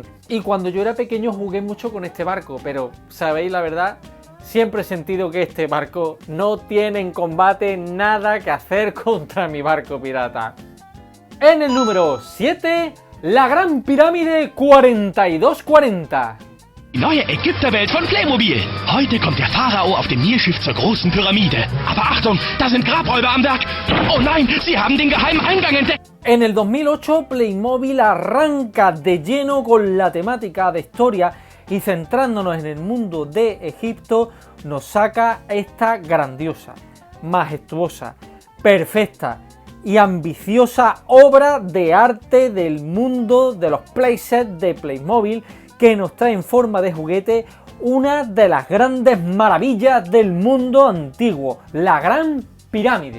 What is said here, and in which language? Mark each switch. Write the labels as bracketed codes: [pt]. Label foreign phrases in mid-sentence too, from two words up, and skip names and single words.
[es] Y cuando yo era pequeño jugué mucho con este barco, pero sabéis la verdad, siempre he sentido que este barco no tiene en combate nada que hacer contra mi barco pirata. En el número 7, la Gran Pirámide 4240. [de] Die neue Ägypterwelt von Playmobil. Heute kommt der Pharao auf dem Nilschiff zur großen Pyramide. Aber Achtung, da sind Grabräuber am Werk. Oh nein, sie haben den geheimen Eingang entdeckt. [es] En el 2008, Playmobil arranca de lleno con la temática de historia y centrándonos en el mundo de Egipto, nos saca esta grandiosa, majestuosa, perfecta y ambiciosa obra de arte del mundo de los playsets de Playmobil, que nos trae en forma de juguete una de las grandes maravillas del mundo antiguo, la Gran Pirámide.